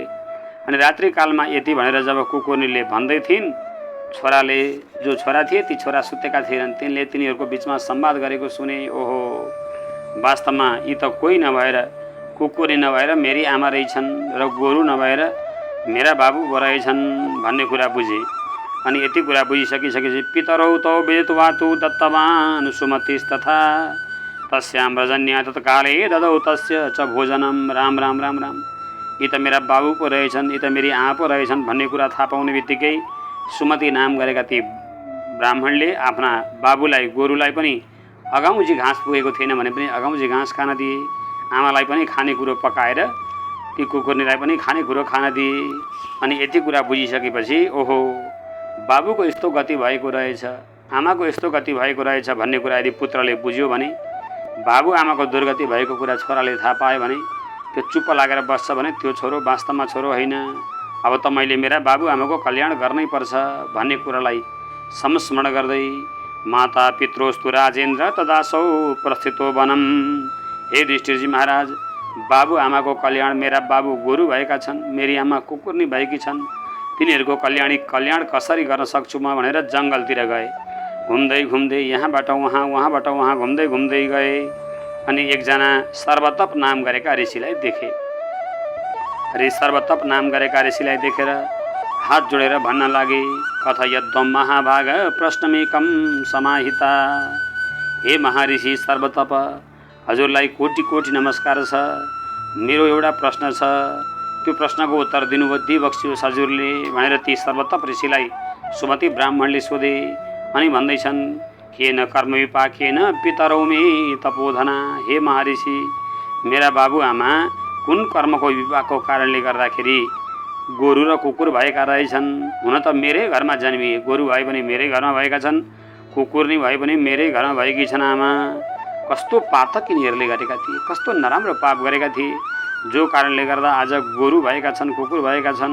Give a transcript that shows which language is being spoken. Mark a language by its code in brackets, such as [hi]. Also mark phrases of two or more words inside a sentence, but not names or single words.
[ne] अनि रात्रिकालमा यति भनेर जब कुकुरनीले भन्दै थिइन्, छोराले जो छोरा थिए ती छोरा सुतेका थिएनन्। तिनले तिनीहरूको बिचमा संवाद गरेको सुने। ओहो, वास्तवमा यी त कोही नभएर कुकुरी नभएर मेरी आमा रहेछन् र गोरु नभएर मेरा बाबु रहेछन् भन्ने कुरा बुझे। अनि यति कुरा बुझिसकिसकेपछि [sa] पितरौ तौ विदित्वा तु दत्तवान् सुमतिस्तथा तस्यां रजन्या तत्काले ददौ तस्य च भोजनम। [ne] राम राम राम राम, यी त मेरा बाबु पो रहेछन्, यी त मेरी आमा पो रहेछन् भन्ने कुरा थाहा पाउने बित्तिकै सुमति नाम गरेका ती ब्राह्मणले आफ्ना बाबुलाई गोरुलाई पनि अगाउँची घाँस पुगेको थिएन भने पनि अगाउँची घाँस खान दिए। आमालाई पनि खानेकुरो पकाएर ती कुकुरनीलाई पनि खानेकुरो खान दिए। अनि यति कुरा बुझिसकेपछि ओहो, बाबुको यस्तो गति भएको रहेछ, आमाको यस्तो गति भएको रहेछ भन्ने कुरा यदि पुत्रले बुझ्यो भने, बाबु आमाको दुर्गति भएको कुरा छोराले थाहा पायो भने त्यो चुप्प लागेर बस्छ भने त्यो छोरो वास्तवमा छोरो होइन। अब त मैले मेरा बाबु आमाको कल्याण गर्नै पर्छ भन्ने कुरालाई संस्मरण गर्दै [sa] माता पित्रोस्तु राजेन्द्र तदासौ प्रस्थितो वनम। [ne] हे युधिष्ठिरजी महाराज, बाबु आमाको कल्याण, मेरा बाबु गोरु भएका छन्, मेरी आमा कुकुरनी भएकी छन्, तिनीहरूको कल्याण कसरी गर्न सक्छु म भनेर जङ्गलतिर गए। घुम्दै घुम्दै यहाँबाट वहाँ, वहाँबाट वहाँ घुम्दै घुम्दै गए। अनि एकजना सर्वतप नाम गरेका ऋषिलाई देखे। सर्वतप नाम गरेका ऋषिलाई देखेर हात जोडेर भन्न लागे, [sa] कथयद्वं महाभाग प्रश्नमेकं समाहिता। [ne] हे महर्षि सर्वतप, हजुरलाई कोटि कोटि नमस्कार छ। मेरो एउटा प्रश्न छ, त्यो प्रश्नको उत्तर दिइबक्सियोस् हजुरले भनेर ती सर्वतप ऋषिलाई सुमति ब्राह्मणले सोधे। अनि भन्दैछन्, [sa] केन कर्म विपाकेन पितरौ मे तपोधना। [ne] हे महर्षि, मेरा बाबु आमा कुन कर्मको विपाकको कारणले गर्दाखेरि गोरु र कुकुर भएका रहेछन्। हुन त मेरै घरमा जन्मिए, गोरु भए पनि मेरै घरमा भएका छन्, कुकुरनी भए पनि मेरै घरमा भएकी छन् आमा। कस्तो पातक यिनीहरूले गरेका थिए, कस्तो नराम्रो पाप गरेका थिए जो कारणले गर्दा आज गोरु भएका छन्, कुकुर भएका छन्।